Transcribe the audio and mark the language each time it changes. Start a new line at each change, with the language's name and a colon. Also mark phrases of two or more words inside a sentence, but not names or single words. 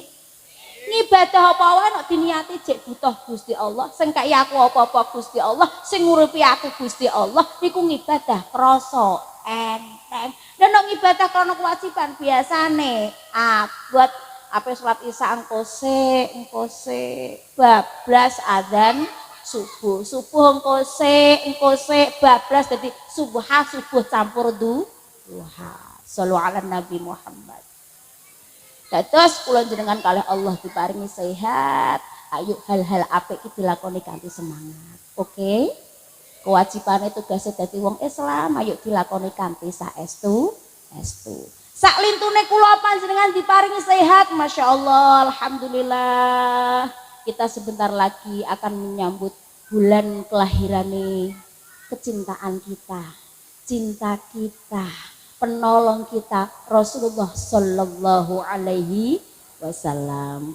Javanese: Ngibadah apa wae nek diniati jek butuh Gusti Allah, sing kaya aku apa-apa Gusti Allah, sing ngurupi aku Gusti Allah, niku ngibadah krasa enteng. Dan nek ngibadah krana kewajiban biasane abot ape salat Isya engko sik bablas adzan subuh engko sik bablas dadi subuh campur duha.
Arabic: صلوا على النبي محمد.
Javanese: Dados kula jenengan kalih Allah diparingi sehat, ayo hal-hal apik iki dilakoni kanthi semangat. Oke? Kewajibane tugasé dadi wong Islam, ayo dilakoni kanthi saestu. Sak lintune kula panjenengan diparingi sehat,
Arabic: ما شاء الله، الحمد لله.
Indonesian: Kita sebentar lagi akan menyambut bulan kelahirane kecintaan kita, cinta kita, penolong kita Rasulullah
Arabic: صلى الله عليه وسلم.